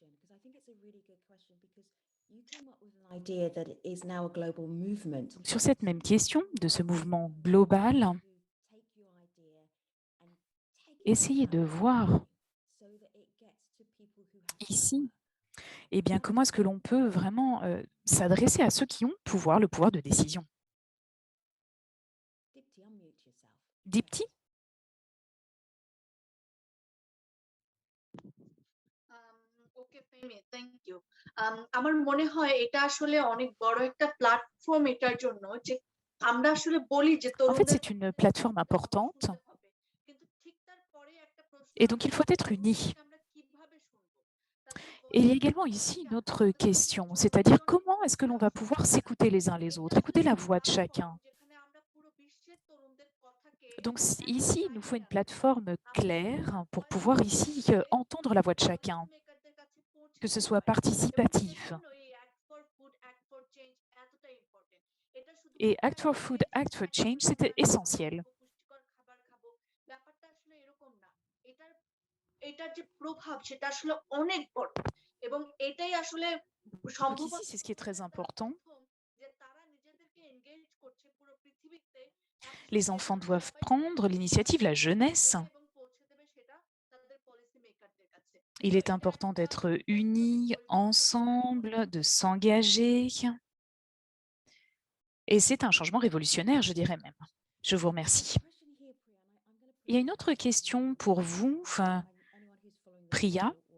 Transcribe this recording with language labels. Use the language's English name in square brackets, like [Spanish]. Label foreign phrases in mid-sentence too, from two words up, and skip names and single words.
[French] Sur cette même question de ce mouvement global, essayez de voir ici, eh bien, comment est-ce que l'on peut vraiment s'adresser à ceux qui ont le pouvoir de décision. Dipti? [English] okay Femi, thank you. [Bangla] আমার মনে হয় এটা আসলে অনেক বড় একটা প্ল্যাটফর্ম এটার জন্য যে আমরা আসলে বলি যে [French] En fait, [Bangla] তরুণদের [French] c'est une plateforme importante [Bangla] শুনতে হবে, কিন্তু ঠিক তার পরে একটা প্রশ্ন [French] et donc [Bangla] আসে [French] il faut [Bangla] যে [French] être unis. [Bangla] তরুণদেরকে আমরা কিভাবে শুনবো? তাদের [French] Et il y a [Bangla] বলার [French] également [Bangla] জন্য [French] ici [Bangla] কি [French] une autre [Bangla] আমাদের [French] question, [Bangla] কিছু [French] c'est-à-dire [Bangla] অনেক [French] comment est-ce que l'on va pouvoir s'écouter les uns les autres, écouter la voix de chacun. [Bangla] যেখানে আমরা পুরো বিশ্বের তরুণদের কথাকে [French] Donc [Bangla] একটা [French] ici, il nous faut [Bangla] জায়গায় [French] une plateforme claire pour pouvoir ici entendre la voix de chacun, [Bangla] মেকারদের কাছে পৌঁছে [French] que ce [Bangla] দিতে [French] soit [Bangla] পারি। এবং [French] participatif. [Bangla] সেজন্য এই অ্যাক্ট ফর ফুড, অ্যাক্ট ফর চেঞ্জ এতটা ইম্পর্টেন্ট। এটা [French] Et [Bangla] শুধুমাত্র [French] Act for [Bangla] একটা [French] Food, [Bangla] যে [French] Act for [Bangla] একটা [French] Change, [Bangla] কোনো [French] c'était [Bangla] ব্র্যান্ড [French] essentiel. [Bangla] বানাবো, পুষ্টিকর খাবার খাবো, ব্যাপারটা আসলে এরকম না। এটার এটার যে প্রভাব সেটা আসলে অনেক বড় এবং এটাই আসলে [French] Donc [Bangla] সম্ভবত [French] ici, c'est ce qui est très important. [Bangla] যে তারা নিজেদেরকে এনগেজ করছে পুরো পৃথিবীতে [French] Les [Bangla] একসাথে [French] enfants [Bangla] এবং [French] doivent [Bangla] সবাই [French] prendre l'initiative, la jeunesse. [Bangla] এবং পৌঁছে দেবে সেটা তাদের [English] policy maker-der [Bangla] কাছে। [French] Il est important d'être unis, ensemble, de s'engager. Et c'est un changement révolutionnaire, je dirais même. Je vous remercie. Il y a une autre question pour vous, Priya.